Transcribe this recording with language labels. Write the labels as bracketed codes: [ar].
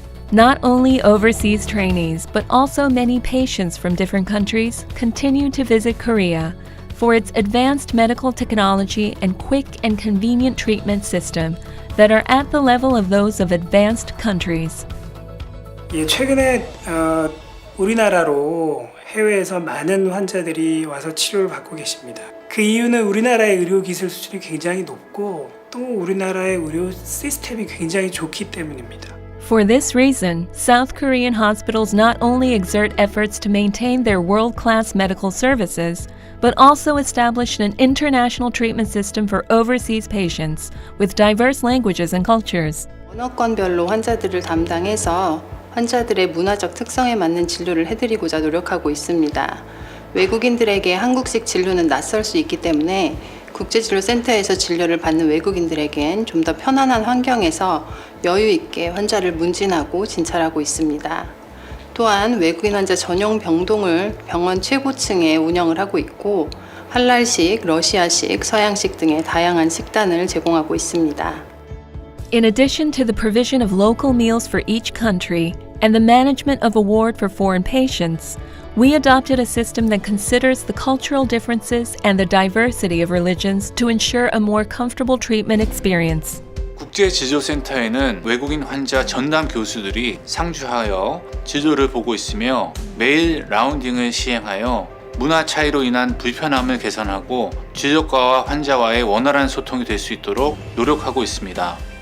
[en] Not only overseas trainees, but also many patients from different countries continue to visit Korea for its advanced medical technology and quick and convenient treatment system that are at the level of those of advanced countries. [ko] 최근에 우리나라로 해외에서 많은 환자들이 와서 치료를 받고 계십니다. 그 이유는 우리나라의 의료 기술 수준이 굉장히 높고 또 우리나라의 의료 시스템이 굉장히 좋기 때문입니다. [en] For this reason, South Korean hospitals not only exert efforts to maintain their world-class medical services, but also established an international treatment system for overseas patients with diverse languages and cultures. [ko] 언어권별로 환자들을 담당해서 환자들의 문화적 특성에 맞는 진료를 해드리고자 노력하고 있습니다. 외국인들에게 한국식 진료는 낯설 수 있기 때문에 국제진료센터에서 진료를 받는 외국인들에겐 좀 더 편안한 환경에서 여유 있게 환자를 문진하고 진찰하고 있습니다. 또한 외국인 환자 전용 병동을 병원 최고층에 운영을 하고 있고 할랄식, 러시아식, 서양식 등의 다양한 식단을 제공하고 있습니다. [en] In addition to the provision of local meals for each country and the management of a ward for foreign patients, We adopted a system that considers the cultural differences and the diversity of religions to ensure a more comfortable treatment experience. [ko] 국제지도센터에는 외국인 환자 전담 교수들이 상주하여 지도를 보고 있으며 매일 라운딩을 시행하여 문화 차이로 인한 불편함을 개선하고 지도과와 환자와의 원활한 소통이 될 수 있도록 노력하고 있습니다.